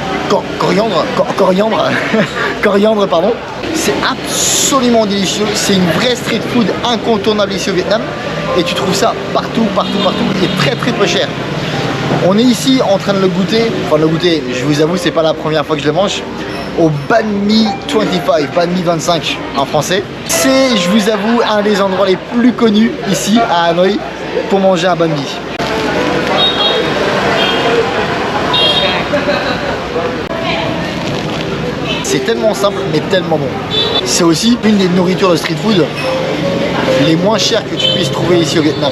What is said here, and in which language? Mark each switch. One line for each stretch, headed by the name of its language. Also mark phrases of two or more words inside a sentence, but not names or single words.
French: Coriandre, pardon. C'est absolument délicieux. C'est une vraie
English: street food
French: incontournable ici au Vietnam. Et tu trouves ça partout, et très peu cher. On est ici en train de le goûter. Enfin, de le goûter, je vous avoue, c'est pas la première fois que je le mange. Au banh mi 25, banh mi 25 en français. C'est, je vous avoue, un des endroits les plus connus ici à Hanoï pour manger un banh mi. C'est tellement simple mais tellement bon. C'est aussi une des nourritures de
English: street food
French: les moins chères que tu puisses trouver ici au Vietnam.